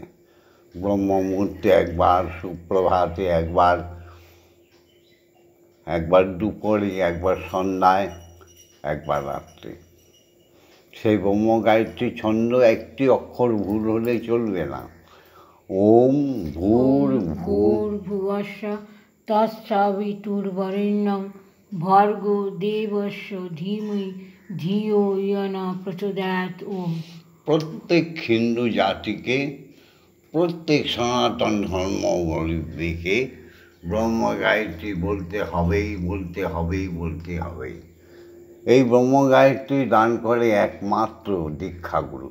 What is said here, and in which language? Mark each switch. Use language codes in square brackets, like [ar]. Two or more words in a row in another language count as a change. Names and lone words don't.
[bn] ব্রহ্ম মুহূর্তে একবার, সুপ্রভাতে একবার, একবার দুপুরে, একবার সন্ধ্যায়, একবার রাত্রে। সেই ব্রহ্ম গায়ত্রী ছন্দ একটি অক্ষর ভুল হলে চলবে না। ওম [sa] भूर्भुवस्य तत्सवितुर्वरेण्यं भर्गो देवस्य धीमहि धियो इयो न प्रचोदयात्। ओम्। [bn] প্রত্যেক হিন্দু জাতিকে, প্রত্যেক সনাতন ধর্মাবলম্বীকে ব্রহ্ম গায়ত্রী বলতে হবেই, বলতে হবেই, বলতে হবেই। এই ব্রহ্ম গায়ত্রী দান করে একমাত্র দীক্ষাগুরু।